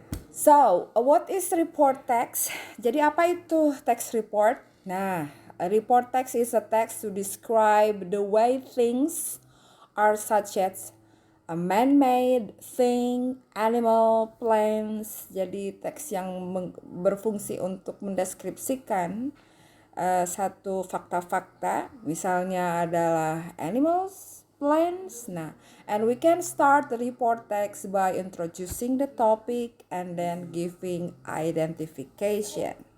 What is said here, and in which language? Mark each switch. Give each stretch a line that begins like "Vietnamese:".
English: So, what is report text?
Indonesian: Jadi apa itu text report?
English: Nah, a report text is a text to describe the way things are, such as a man-made thing, animal, plants.
Indonesian: Jadi teks yang berfungsi untuk mendeskripsikan satu fakta-fakta, misalnya adalah animals, plants.
English: Nah, and we can start the report text by introducing the topic and then giving identification.